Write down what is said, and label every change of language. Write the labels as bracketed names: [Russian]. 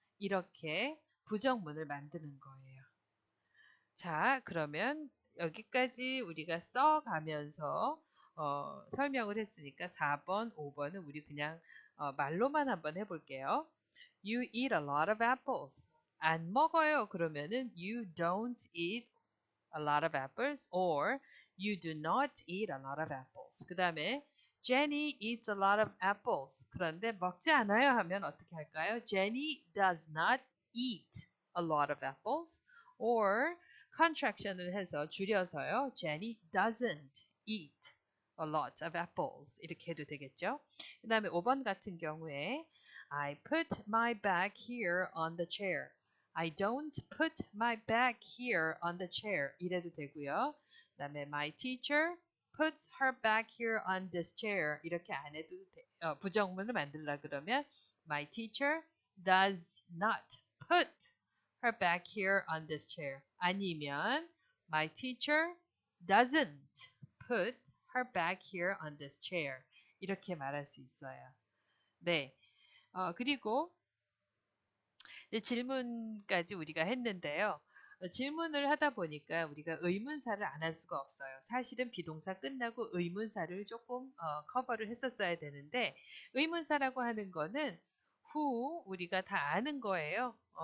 [Korean] 이렇게 부정문을 만드는 거예요. 자, 그러면 여기까지 우리가 써가면서 설명을 했으니까 4번, 5번은 우리 그냥 말로만 한번 해볼게요. [English] You eat a lot of apples. [Korean] 안 먹어요. 그러면은 [English] you don't eat a lot of apples or you do not eat a lot of apples. [Korean] 그 다음에 [English] Jenny eats a lot of apples. [Korean] 그런데 먹지 않아요 하면 어떻게 할까요? [English] Jenny does not eat a lot of apples or [Korean] contraction을 해서 줄여서요. [English] Jenny doesn't eat a lot of apples. [Korean] 이렇게 해도 되겠죠? 그 다음에 5번 같은 경우에 [English] I put my bag here on the chair. I don't put my bag here on the chair. [Korean] 이래도 되고요. 그 다음에 [English] my teacher puts her bag here on this chair. [Korean] 이렇게 안 해도 부정문을 만들라 그러면 [English] my teacher does not put her bag here on this chair. [Korean] 아니면 [English] my teacher doesn't put her bag here on this chair. [Korean] 이렇게 말할 수 있어요. 네. 그리고 질문까지 우리가 했는데요. 질문을 하다 보니까 우리가 의문사를 안 할 수가 없어요. 사실은 비동사 끝나고 의문사를 조금 커버를 했었어야 되는데 의문사라고 하는 거는 who 우리가 다 아는 거예요.